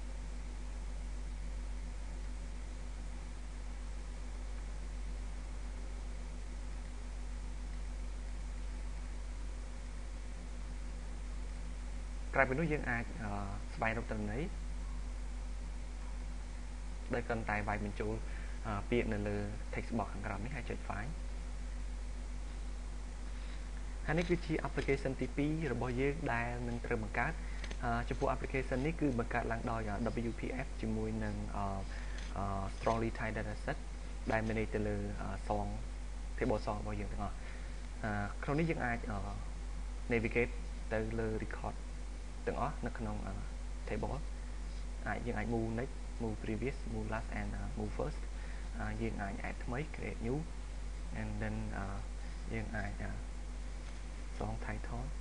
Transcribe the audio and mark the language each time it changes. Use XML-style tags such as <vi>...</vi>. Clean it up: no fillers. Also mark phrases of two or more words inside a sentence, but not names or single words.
<km>ក្រៅពីនោះយើងអាចស្វែងរកទិន្នន័យដោយគ្រាន់តែវាយបញ្ចូលពាក្យនៅលើ</km> <en>text box</en> <km>ខាងក្រោមនេះហើយចុច find ហើយនេះគឺជា application ទី2របស់យើងដែលនឹងត្រូវបង្កើតចំពោះ application នេះគឺ បង្កើតឡើងដោយ WPF ជាមួយនឹង</km> <en>strongly tied dataset</en> <km>ដែល manage ទៅលើ</km> <en>song table</en> <km>song របស់យើងទាំងអស់ក្នុងនេះយើងអាច navigate ទៅលើ record ទាំងអស់នៅក្នុង table យើងអាច</km> <en>move next move previous move last and move first</en> <km>យើងអាច add ថ្មី</km> <en>create new and then</en> <km>យើងអាច</km> <en>song title</en>